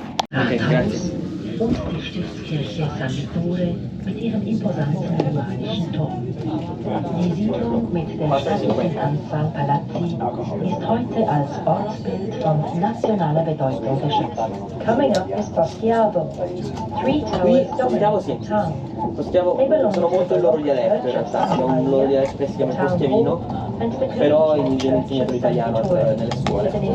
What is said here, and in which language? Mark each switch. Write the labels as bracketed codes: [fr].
[de] Rathaus und die Stiftskirche San Vittore mit ihrem imposanten romanischen Turm. Die Siedlung mit der stattlichen Anzahl Palazzi ist heute als Ortsbild von nationaler Bedeutung geschützt. [en] Coming up is Poschiavo. Three towers dominate the town. [it] Poschiavo sono molto il loro dialetto in realtà, c'è un loro dialetto che si chiama poschiavino, però viene insegnato l'italiano nelle scuole.